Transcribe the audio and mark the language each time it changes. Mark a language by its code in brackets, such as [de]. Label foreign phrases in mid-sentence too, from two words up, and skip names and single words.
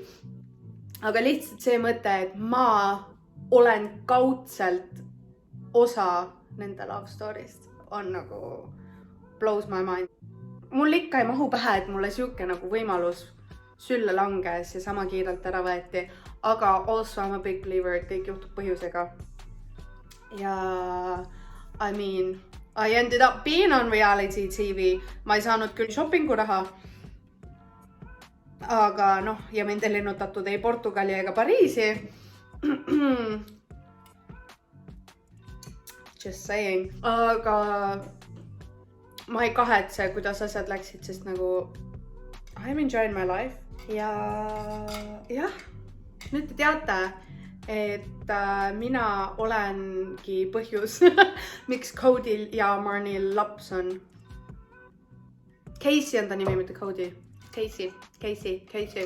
[et] Aga lihtsalt see mõte, et ma olen kaudselt osa nende [en] love story'st [et] on nagu [en] blows my mind. [et] Mul ikka ei mahu pähe, et mulle siuke nagu võimalus sülle langes ja sama kiirelt ära võeti. Aga [en] also I'm a big believer, [et] et kõik juhtub põhjusega. Ja [en] I mean, I ended up being on reality TV. [et] Ma ei saanud küll shoppingu raha. Aga noh, ja mind ei lennutatud ei Portugali ega Pariisi. [en] Just saying. [et] Aga ma ei kahetse, kuidas asjad läksid, sest nagu [en] I'm enjoying my life. [et] Ja jah, nüüd te teate, et mina olengi põhjus, miks Cody'l ja Marnie'l laps on. Casey on ta nimi, mitte Cody. Casey.